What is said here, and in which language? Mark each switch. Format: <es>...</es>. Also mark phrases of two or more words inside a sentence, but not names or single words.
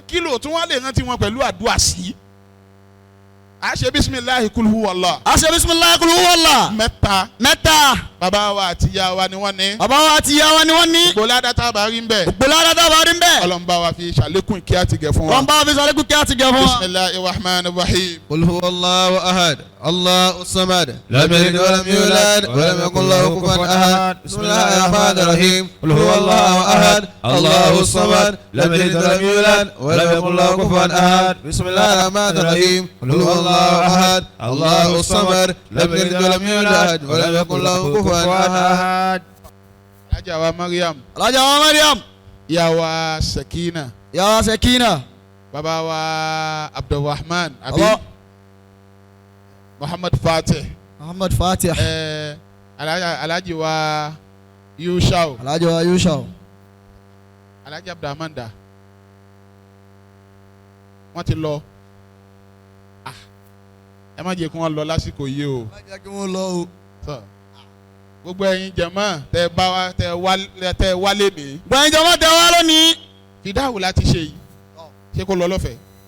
<yo>Kí ló tún wọ́n lè rántí wọn pẹ̀lú àdúrà sí? A ṣe</yo> <ar>بسم الله قل هو الله.</ar> <yo>a ṣe</yo> <ar>بسم الله قل هو الله.</ar> <yo>mẹ́ta. mẹ́ta. Bàbá wa àti ìyá wa ni wọ́n ní. bàbá wa àti ìyá wa ni wọ́n ní. Gbọ́ládá tá a bá rí ń bẹ̀. gbọ́ládá tá a bá rí ń bẹ̀. Ọlọ́run bá wa fi ṣàlékún kí á ti gẹ̀ fún wa. wọ́n bá wa fi ṣàlékún kí á ti gẹ̀ fún wa.</yo> <ar>بسم الله الرحمن الرحيم. قل هو الله أحد الله الصمد لم يلد ولم يولد ولم يكن له كفوا أحد بسم الله الرحمن الرحيم قل هو الله أحد الله الصمد لم يلد ولم يولد ولم يكن له كفوا أحد بسم الله الرحمن الرحيم قل هو الله أحد الله الصمد لم يلد ولم يولد ولم يكن له كفوا أحد.</ar> <yo>Alájà wa Mariam. alájà wa Mariam. Ìyá wa Sakina. ìyá wa Sakina. Bàbá wa Abdulrahman abi Bàbá- Muhammad Fatih. Muhammad Fatih. Alhaji wa Yushau. alájà wa Yushau. Alhaji Abdulrahman da. Wọ́n ti lọ. Ẹ má jẹ́ kí wọ́n lọ lásìkò yìí o. má jẹ́ kí wọ́n lọ o. Gbogbo ẹ̀yin jẹ̀mọ́ tẹ́ wálé ní. gbẹ̀yìn jọ̀wọ́ tẹ wá lónìí. Fìdáwò láti ṣe yìí. Ṣé kó lọ lọ́fẹ̀ẹ́?</yo>